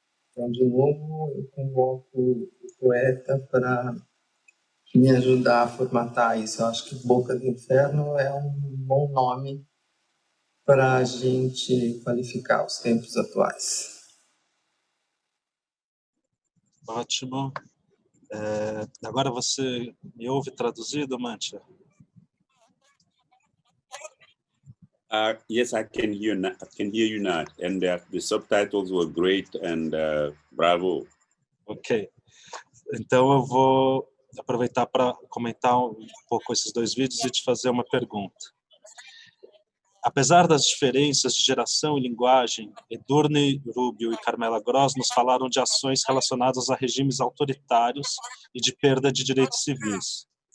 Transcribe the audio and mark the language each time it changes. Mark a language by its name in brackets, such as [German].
[Portuguese] Então, de novo, eu convoco o poeta para me ajudar a formatar isso. Eu acho que Boca do Inferno é um bom nome para a gente qualificar os tempos atuais. Ótimo. Agora você me ouve traduzido, Manthia? [English] Yes, I can hear you now, and the subtitles were great, and bravo. [Portuguese] Ok. Então eu vou aproveitar para comentar um pouco esses dois vídeos e te fazer uma pergunta. Apesar das diferenças de geração e linguagem, Edurne Rubio e Carmela Gross nos falaram de ações relacionadas a regimes autoritários e de perda de direitos civis.